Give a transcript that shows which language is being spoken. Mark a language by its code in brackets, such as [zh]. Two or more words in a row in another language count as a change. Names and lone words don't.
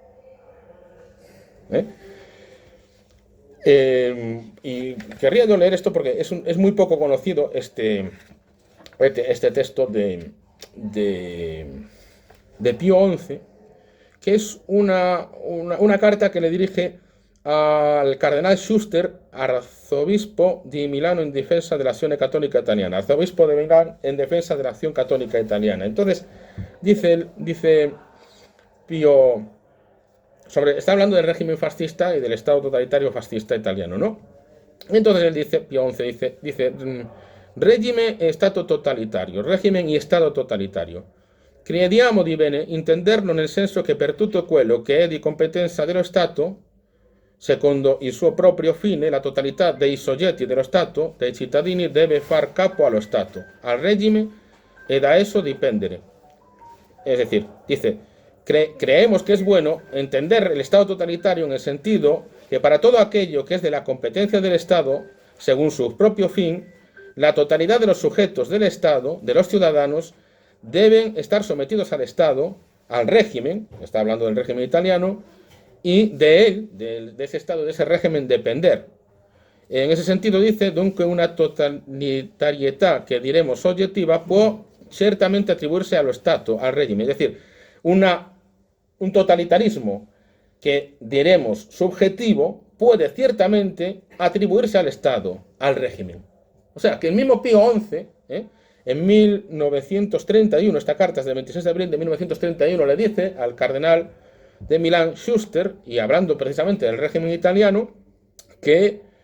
[es] Y querría yo leer esto porque es muy poco conocido este texto de Pío XI, que es una carta que le dirige al cardenal Schuster, arzobispo de Milano en defensa de la acción católica italiana, arzobispo de Milán en defensa de la acción católica italiana. Entonces, dice Pío, está hablando del régimen fascista y del Estado totalitario fascista italiano, ¿no? Entonces él dice, Pío XI dice, [it] régimen e Stato totalitario, [es] régimen y Estado totalitario. [it] Crediamo di bene intenderlo nel senso che per tutto quello che è di competenza dello Stato, secondo il suo proprio fine, la totalità dei soggetti dello Stato, dei cittadini, deve far capo allo Stato, al regime e da esso dipendere. [es] Es decir, dice, creemos que es bueno entender el Estado totalitario en el sentido que para todo aquello que es de la competencia del Estado, según su propio fin, la totalidad de los sujetos del Estado, de los ciudadanos, deben estar sometidos al Estado, al régimen, está hablando del régimen italiano, y de él, de ese Estado, de ese régimen, depender. En ese sentido dice, [it] dunque una totalitarietà che diremo soggettiva può certamente atribuirse allo Stato, [es] al régimen, es decir, un totalitarismo que diremos subjetivo puede ciertamente atribuirse al Estado, al régimen. O sea, que el mismo Pío XI, en 1931, esta carta es del 26 de abril de 1931, le dice al cardenal de Milán Schuster, y hablando precisamente del régimen italiano, que